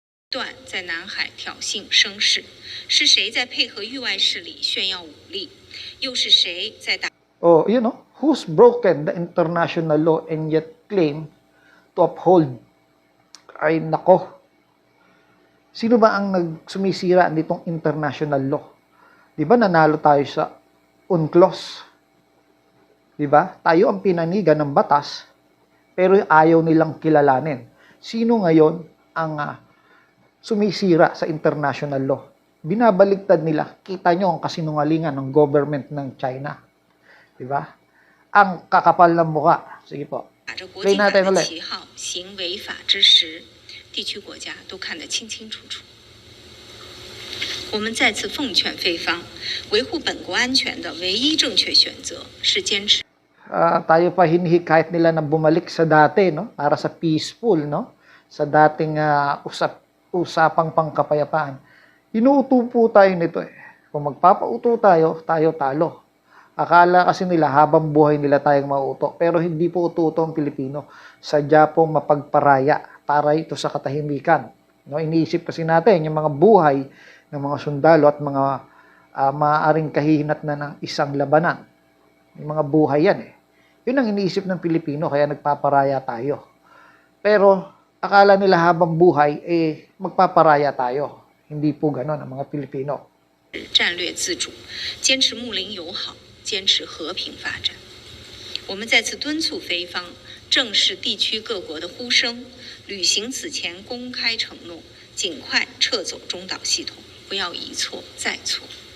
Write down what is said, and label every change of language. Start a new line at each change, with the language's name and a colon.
Chinese: 断在南海挑衅声势，是谁在配合域外势力炫耀武力？又是谁在打？
English: Who's broken the international law and yet claim to uphold?
Filipino: Ay nako. Sino ba ang nagsumisira nitong international law? 'Di ba nanalo tayo sa UNCLOS? 'Di ba? Tayo ang pinanigan ng batas, pero ayaw nilang kilalanin. Sino ngayon ang sumisira sa international law? Binabaligtad nila. Kita nyo ang kasinungalingan ng government ng China. 'Di ba? Ang kakapal ng mukha. Sige po.
Chinese: 打着国际法的旗号行违法之时，地区国家都看得清清楚楚。我们再次奉劝菲方，维护本国安全的唯一正确选择是坚持。
Filipino: tayo pa hinihikayat nila na bumalik sa dati, no? Para sa peaceful, no? Sa dating usapang pangkapayapaan. Inuuto po tayo nito Kung magpapauto tayo, tayo talo. Akala kasi nila habang buhay nila tayong mauuto. Pero hindi po uto ang Pilipino. Sadya pong mapagparaya para ito sa katahimikan. No? Iniisip kasi natin yung mga buhay ng mga sundalo at mga maaaring kahihinat na ng isang labanan. Yung mga buhay yan Yun ang iniisip ng Pilipino, kaya nagpaparaya tayo. Pero akala nila habang buhay, magpaparaya tayo. Hindi po ganon ang mga Pilipino.
Chinese: 战略自主，坚持睦邻友好，坚持和平发展。我们再次敦促菲方正视地区各国的呼声，履行此前公开承诺，尽快撤走中导系统，不要一错再错。